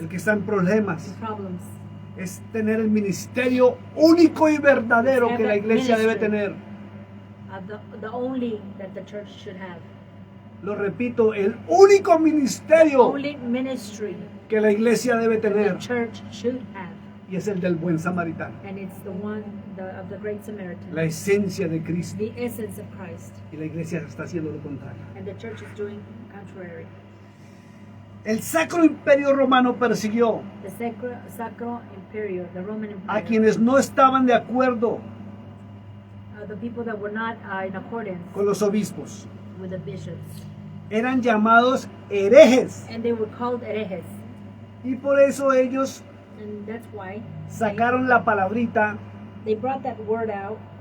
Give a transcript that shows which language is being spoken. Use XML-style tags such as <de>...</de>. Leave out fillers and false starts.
<es>el que está en problemas.</es> <en>in problems.</en> <es>Es tener el ministerio único y verdadero que la iglesia debe tener.</es> <en>The only that the church should have.</en> <es>Lo repito, el único ministerio</es> <en>Only ministry</en> <es>que la iglesia debe</es> <en>that</en> <es>tener,</es> <en>the church should have.</en> <es>y es el del buen samaritano,</es> <en>And it's the one of the Great Samaritan.</en> <es>la esencia de Cristo.</es> <en>The essence of Christ.</en> <es>Y la iglesia está haciendo lo contrario.</es> <en>And the church is doing contrary.</en> <es>El Sacro Imperio Romano persiguió</es> <en>The Sacro Imperio, the Roman</en> <es>a</es> <en>Empire,</en> <es>quienes no estaban de acuerdo</es> <en>the people that were not in accordance</en> <es>con los obispos.</es> <en>with the bishops.</en> <es>Eran llamados herejes,</es> <en>And they were called herejes.</en> <es>y por eso ellos</es> <en>And that's why</en> <es>sacaron la palabrita</es> <en>they brought that word out</en>